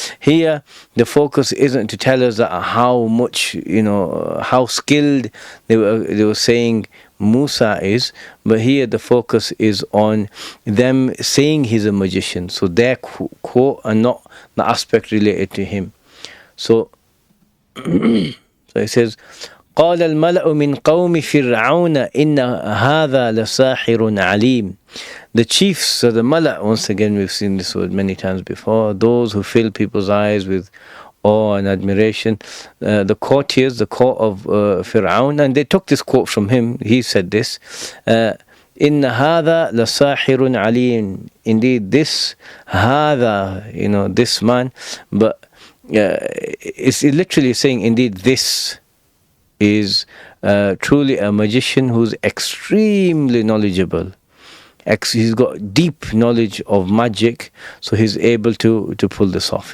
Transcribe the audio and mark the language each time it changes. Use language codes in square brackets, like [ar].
[en] Here, the focus isn't to tell us that how much, how skilled they were saying Musa is, but here the focus is on them saying he's a magician. So their quote and not the aspect related to him. So it says, [ar] قال الملأ من قوم فرعون إن هذا لساحر عليم. [en] The chiefs, so the mala, once again we've seen this word many times before, those who fill people's eyes with awe and admiration, the courtiers, the court of Fir'aun, and they took this quote from him. He said this, [ar] إن هذا لساحر عليم. [en] Indeed, this هذا, this man, but it's literally saying, indeed, this is truly a magician who's extremely knowledgeable. He's got deep knowledge of magic, so he's able to pull this off.